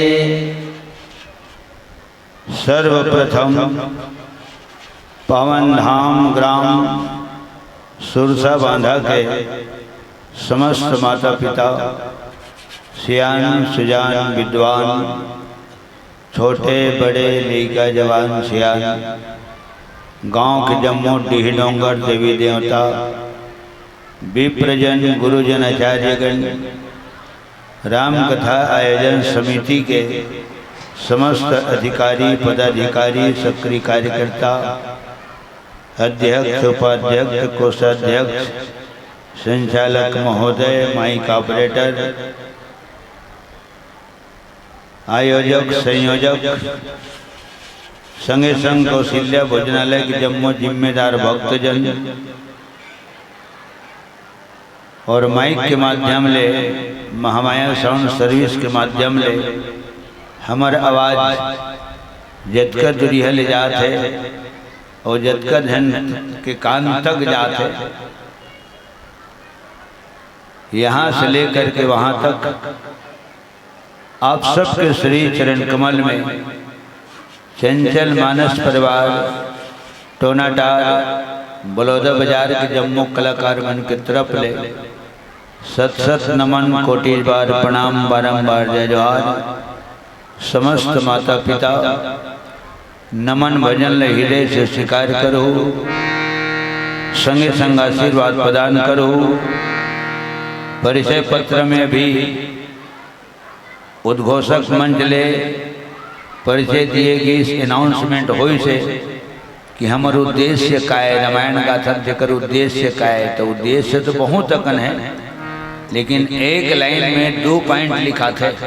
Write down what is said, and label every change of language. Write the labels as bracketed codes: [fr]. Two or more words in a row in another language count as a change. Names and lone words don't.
[hne] सर्वप्रथम पावन धाम ग्राम सुरसा बांधा के समस्त माता पिता सियान सुजान विद्वान छोटे बड़े लड़का जवान सियान गांव के जम्मू डीह डोंगर देवी देवता विप्रजन गुरुजन आचार्यगण राम कथा आयोजन समिति के समस्त अधिकारी पदाधिकारी सक्रिय कार्यकर्ता अध्यक्ष उपाध्यक्ष कोषाध्यक्ष संचालक महोदय [en] mic operator [hne] आयोजक संयोजक संगे संग कौशल्या भोजनालय के जम्मू जिम्मेदार भक्तजन और माइक के माध्यम ले महामाया [en] sound service [hne] के माध्यम ले हमार आवाज जतकर दुरिया ले जात है और जतका धन के कान तक जाते, यहाँ से लेकर के वहाँ तक आप सबके श्री चरण कमल में चंचल मानस परिवार टोनाटार बलौदा बाजार के जम्मू कलाकार मन के तरफ ले सत सत नमन कोटि बार प्रणाम बारंबार जय जोहार। समस्त माता पिता नमन भजन ले हृदय से स्वीकार करो, संगे संग आशीर्वाद प्रदान करो। परिचय पत्र में भी उद्घोषक मंच ले परिचय दिए कि इस अनाउंसमेंट हो से कि हमारे उद्देश्य का है, रामायण गाथा जकर उद्देश्य का है, तो उद्देश्य तो बहुत अकन है, लेकिन एक लाइन में 2 पॉइंट लिखा थे।